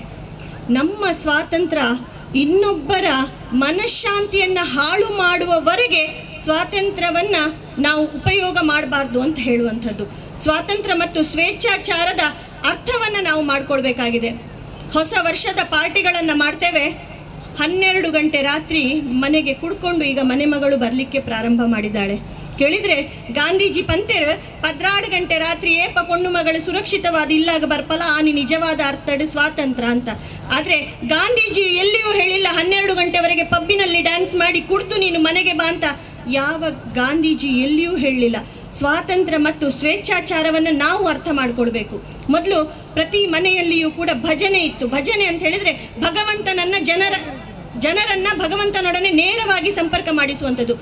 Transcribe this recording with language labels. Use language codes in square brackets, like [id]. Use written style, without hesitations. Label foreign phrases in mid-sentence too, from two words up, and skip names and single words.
[kn] ನಮ್ಮ ಸ್ವಾತಂತ್ರ್ಯ ಇನ್ನೊಬ್ಬರ ಮನಃಶಾಂತಿಯನ್ನು ಹಾಳು ಮಾಡುವವರೆಗೆ ಸ್ವಾತಂತ್ರ್ಯವನ್ನು ನಾವು ಉಪಯೋಗ ಮಾಡಬಾರ್ದು ಅಂತ ಹೇಳುವಂಥದ್ದು. ಸ್ವಾತಂತ್ರ್ಯ ಮತ್ತು ಸ್ವೇಚ್ಛಾಚಾರದ ಅರ್ಥವನ್ನು ನಾವು ಮಾಡ್ಕೊಳ್ಬೇಕಾಗಿದೆ. ಹೊಸ ವರ್ಷದ ಪಾರ್ಟಿಗಳನ್ನು ಮಾಡ್ತೇವೆ. 12 ಗಂಟೆ ರಾತ್ರಿ ಮನೆಗೆ ಕುಡ್ಕೊಂಡು ಈಗ ಮನೆ ಮಗಳು ಬರಲಿಕ್ಕೆ ಪ್ರಾರಂಭ ಮಾಡಿದ್ದಾಳೆ. [tcy] ಕೇಳಿದರೆ ಗಾಂಧೀಜಿ ಪಂತೆರ್ 12 ಗಂಟೆ ರಾತ್ರಿ ಏಪ ಪೊಣ್ಣು ಮಗಳು ಸುರಕ್ಷಿತವಾದ ಇಲ್ಲಾಗ ಬರ್ಪಲ್ಲ ಆನಿ ನಿಜವಾದ ಅರ್ಥಡ್ ಸ್ವಾತಂತ್ರ್ಯ ಅಂತ. [kn] ಆದರೆ ಗಾಂಧೀಜಿ ಎಲ್ಲಿಯೂ ಹೇಳಿಲ್ಲ 12 ಗಂಟೆವರೆಗೆ ಪಬ್ಬಿನಲ್ಲಿ ಡ್ಯಾನ್ಸ್ ಮಾಡಿ ಕುಡ್ದು ನೀನು ಮನೆಗೆ ಬಾ ಅಂತ. ಯಾವ ಗಾಂಧೀಜಿ ಎಲ್ಲಿಯೂ ಹೇಳಲಿಲ್ಲ. ಸ್ವಾತಂತ್ರ್ಯ ಮತ್ತು ಸ್ವೇಚ್ಛಾಚಾರವನ್ನು ನಾವು ಅರ್ಥ ಮಾಡಿಕೊಳ್ಬೇಕು. ಮೊದಲು ಪ್ರತಿ ಮನೆಯಲ್ಲಿಯೂ ಕೂಡ ಭಜನೆ ಇತ್ತು. ಭಜನೆ ಅಂತ ಹೇಳಿದರೆ ಭಗವಂತನನ್ನು ಜನರನ್ನ ಭಗವಂತನೊಡನೆ ನೇರವಾಗಿ ಸಂಪರ್ಕ ಮಾಡಿಸುವಂಥದ್ದು.